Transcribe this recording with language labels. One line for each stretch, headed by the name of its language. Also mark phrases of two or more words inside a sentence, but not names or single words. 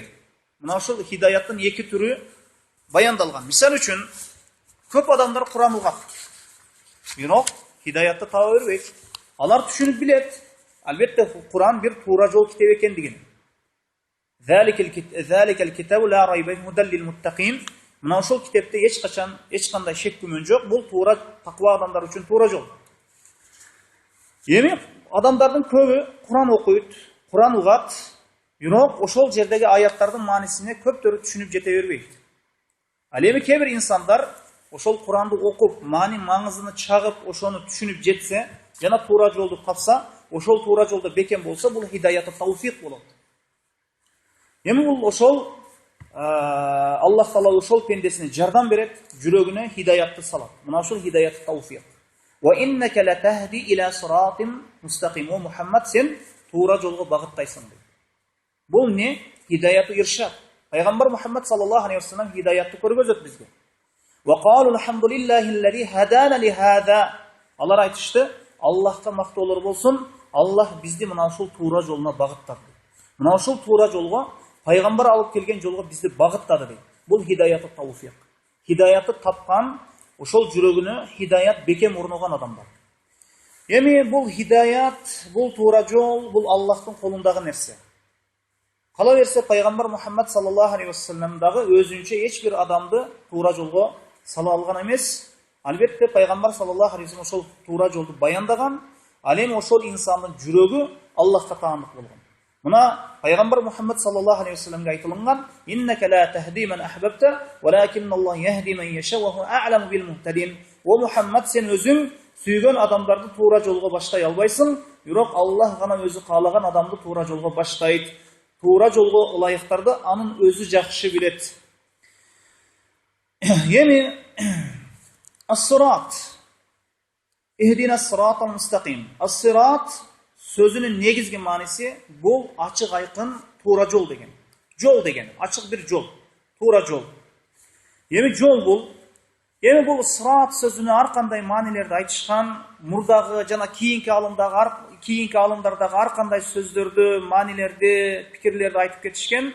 Kyrgyz: Мына ошол хидаяттын эки түрү баяндалган. Мисал үчүн, көп адамдар Куран угат. Бирок хидаятты таба бербейт. Алар түшүнүп билет. Албетте Куран бир туура жол китеп экендигин.
Arabic: ذلك الكتاب لا ريب هدى للمتقين.
Kyrgyz: Мына ошол китепте эч кандай шек күмөн жок. Бул туура таква адамдар үчүн туура жол. Эми адамдардын көбү Куран окуйт, Куран угат, бирок ошол жердеги аяттардын маанисине көптөрү түшүнүп жете бербейт. Ал эми кээ бир инсандар ошол Куранды окуп, маңызын чагып, ошону түшүнүп жетсе, жана туура жолду тапса, ошол туура жолдо бекем болсо, бул
Arabic: هداية التوفيق
Kyrgyz: болот. Эми бул ошол Аллах Таала ошол пендесине жардам берет, жүрөгүнө хидаятты салат. Мына ошол
Arabic: هداية التوفيق. وإنك لتهدي إلى صراط مستقيم.
Kyrgyz: О Мухаммад, сен туура жолго багыттайсың дейт. Бул не?
Arabic: هداية الإرشاد.
Kyrgyz: Пайгамбар Мухаммад
Arabic: صلى الله عليه وسلم
Kyrgyz: хидаятты көргөзөт бизге.
Arabic: وقالوا الحمد لله الذي هدانا لهذا.
Kyrgyz: Алар айтышты, Аллахка мактоолор болсун, Аллах бизди мына ушул туура жолуна багыттады. Мына ушул туура жолго, пайгамбар алып келген жолго бизди багыттады дейт. Бул
Arabic: هداية التوفيق.
Kyrgyz: Хидаятты тапкан, ошол жүрөгүнө хидаят бекем орногон адамдар. Эми бул хидаят, бул туура жол, бул Аллахтын колундагы нерсе. Кала берсе пайгамбар Мухаммад
Arabic: صلى الله عليه وسلم
Kyrgyz: дагы өзүнчө эч бир адамды туура жолго сала алган эмес. Албетте пайгамбар
Arabic: صلى الله عليه وسلم
Kyrgyz: ошол туура жолду баяндаган, ал эми ошол инсандын жүрөгү Аллахка таандык болгон. Мына пайгамбар Мухаммад
Arabic: صلى الله عليه وسلم
Kyrgyz: айтылган:
Arabic: "إنك لا تهدي من أحببت ولكن الله يهدي من يشاء وهو أعلم بالمهتدين."
Kyrgyz: О Мухаммад, сен өзүң сүйгөн адамдарды туура жолго баштай албайсың, бирок Аллах гана өзү каалаган адамды туура жолго баштайт. Туура жолго ылайыктарды анын өзү жакшы билет. Эми ас-сират.
Arabic: اهدنا الصراط المستقيم.
Kyrgyz: Ас-сират сөзүнүн негизги мааниси бул ачык айкын туура жол деген. Жол деген ачык бир жол, туура жол. Эми жол бул Эми бул сырат сөзүнө ар кандай маанилерди айтышкан, мурдагы жана кийинки алымдардагы ар кандай сөздөрдү, маанилерди, пикирлерди айтып кетишкен.